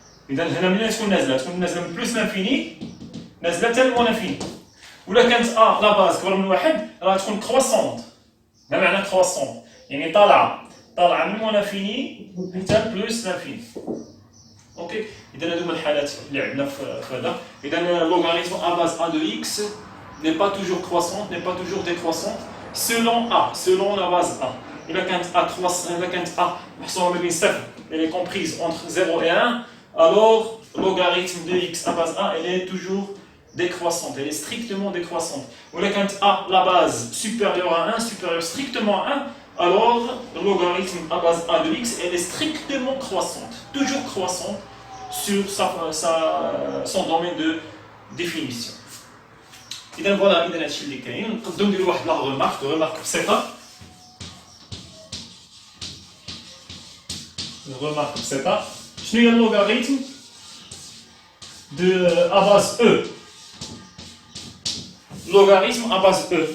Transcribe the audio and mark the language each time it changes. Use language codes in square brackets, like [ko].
[ar] إذا هنا ملي تكون نازله من بلوس لانفيني نازله حتى لمون انفيني. ولا كانت ا لا باز كبر من واحد راه تكون كروسونت. ما معنى كروسونت؟ يعني طالعه من مون انفيني حتى بلوس لانفيني. اوكي اذا هادو هما الحالات اللي عندنا في هذا. [fr] اذا لوغاريتم ا باز ا دو اكس n'est pas toujours croissante, n'est pas toujours décroissante selon la base a. إذا كانت a محصورة ما بين 0 elle est comprise entre 0 et 1, alors le logarithme de x à base a, elle est toujours décroissante, elle est strictement décroissante. Ou quand a, la base supérieure à 1, supérieure strictement à 1, alors le logarithme à base a de x, elle est strictement croissante, toujours croissante sur son domaine de définition. [ar] إذا فوالا إذا هادشي اللي كاين نقدروا نديروا واحد لا رومارك بسيطة. Remarque بسيطة. شنو هي اللوغاريتم دو ا باز او؟ لوغاريتم ا باز او.